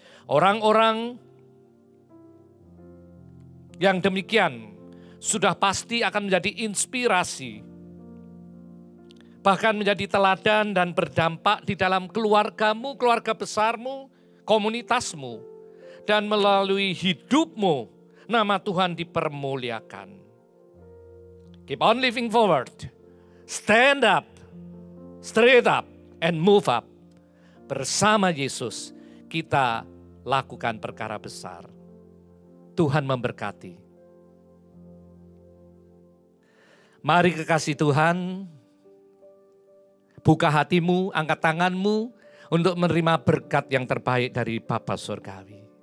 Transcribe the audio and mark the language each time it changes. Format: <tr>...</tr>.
<id>Orang-orang yang demikian sudah pasti akan menjadi inspirasi, bahkan menjadi teladan dan berdampak di dalam keluargamu, keluarga besarmu, komunitasmu, dan melalui hidupmu nama Tuhan dipermuliakan.</id> <en>Keep on living forward. Stand up, straight up, and move up.</en> <id>Bersama Yesus kita lakukan perkara besar. Tuhan memberkati. Mari kekasih Tuhan, buka hatimu, angkat tanganmu untuk menerima berkat yang terbaik dari Bapa Surgawi.</id>